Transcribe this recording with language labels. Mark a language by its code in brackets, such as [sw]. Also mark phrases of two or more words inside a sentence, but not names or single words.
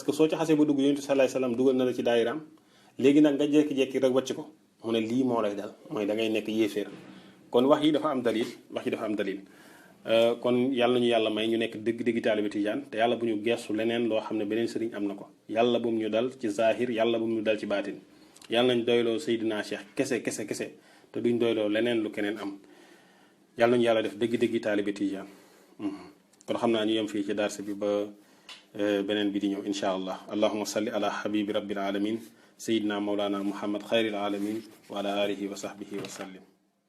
[wo] que soo ci xasee ba dugg yonent [ar] صلى الله عليه وسلم [wo] dugal na la ci daayiraam léegi nag nga jékki-jékki rek wàcc ko mu ne lii moo lay dal mooy da ngay nekk yéeféer kon wax yi dafa am dalil kon yàlla nañu yàlla may ñu nekk dëgg-dëgg taalibe Tijaan te yàlla bu ñu geestu leneen loo xam ne beneen sëriñ am na ko yàlla bu mu ñu dal ci zahir yàlla bu mu ñu dal ci baatin yàlla nañ doyloo Seydina Cheikh kese te duñ doyloo leneen lu keneen am yàlla nañu yàlla def dëgg-dëgg taalibe Tijaan kon xam naa ñu yem fii ci darse bi ba beneen bi di ñëw [ar] إن شاء الله اللهم صل على حبيبي رب العالمين سيدنا مولانا محمد خير العالمين وعلى آله وصحبه وسلم